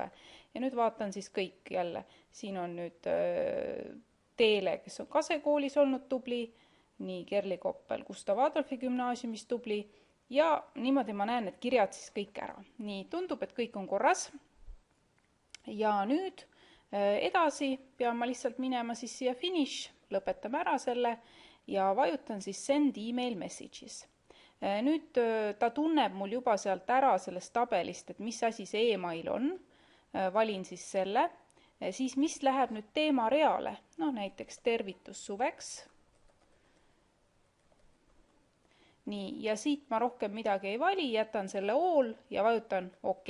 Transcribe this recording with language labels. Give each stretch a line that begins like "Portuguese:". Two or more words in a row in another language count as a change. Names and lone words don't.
Estonian: Ja nüüd vaatan siis kõik jälle. Siin on nüüd Teele, kes on Kase koolis olnud tubli, nii Kerli Koppel Gustav Adolfi gümnaasiumis tubli ja niimoodi ma näen need kirjad siis kõik ära. Nii, tundub, et kõik on korras. Ja nüüd edasi pean ma lihtsalt minema siis siia finish, lõpetame ära selle ja vajutan siis
English: send email messages.
Estonian: Nüüd ta tunneb mul juba sealt ära sellest tabelist, et mis asi see email on. Valin siis selle. Siis mis läheb nüüd teema reale? No näiteks tervitus suveks. Nii, ja siit ma rohkem midagi ei vali, jätan selle all ja vajutan OK.